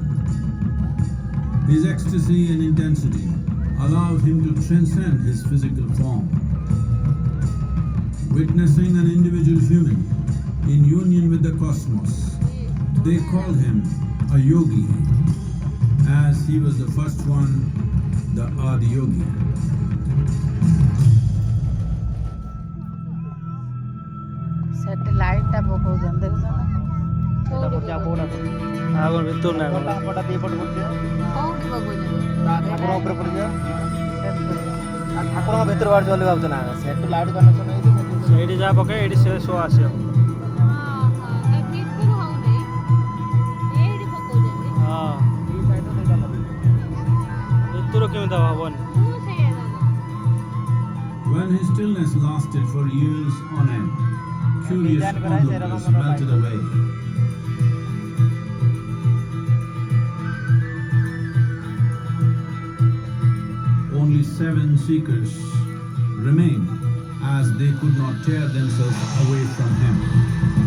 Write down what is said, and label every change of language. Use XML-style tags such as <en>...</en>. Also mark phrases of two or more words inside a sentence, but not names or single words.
<en>His ecstasy and intensity allowed him to transcend his physical form. Witnessing an individual human in union with the cosmos, they called him a yogi, as he was the first one, the Adi Yogi.</en> <or>ସେଠି ଲାଇଟ୍ଟା ପକଉଛନ୍ତି ଦେଖୁଛ ଆଗ ଭିତରୁ ନା ଗଲା ପଟା ଦି ପଟ ପଡ଼ିଯିବ କୋଉଠି ପକଉଛନ୍ତି ଠାକୁର ଉପରେ ପଡ଼ିଯିବ ଠାକୁରଙ୍କ ଭିତରୁ ବାହାରୁଛି ବୋଲି ଭାବୁଛ ନା ସେଠୁ</or> <en>light connection</en> <or>ହେଇଛି ସେଇଠି ଯାହା ପକେଇ ଏଇଠି ସେ ଶୋ ଆସିବ ଭିତରୁ ହଉନି ଏଇଠି ପକଉଛନ୍ତି ହଁ ଏଇ ସାଇଡ୍ରୁ ସେଇଟା ଭିତରୁ କେମିତି ହବନି ମୁଁ ସେଇଆ</or> <en>When his stillness lasted for years on end, curious onlookers melted away. Only 7 seekers remained, as they could not tear themselves away from him.</en>